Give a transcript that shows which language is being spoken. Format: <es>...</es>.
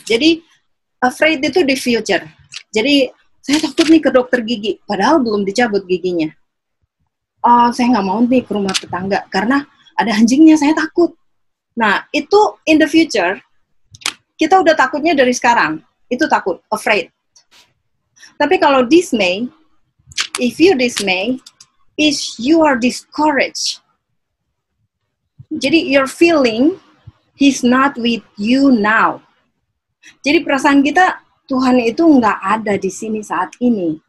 <id>Jadi afraid itu di future. Jadi saya takut nih ke dokter gigi, padahal belum dicabut giginya. Oh, saya nggak mau nih ke rumah tetangga karena ada anjingnya, saya takut. Nah, itu</id> <en>in the future,</en> <id>kita udah takutnya dari sekarang. Itu takut, afraid. Tapi kalau dismay,</id> <en>if you dismay, is you are discouraged.</en> <id>Jadi</id> <en>you're feeling he's not with you now.</en> <id>Jadi perasaan kita, Tuhan itu nggak ada di sini saat ini.</id>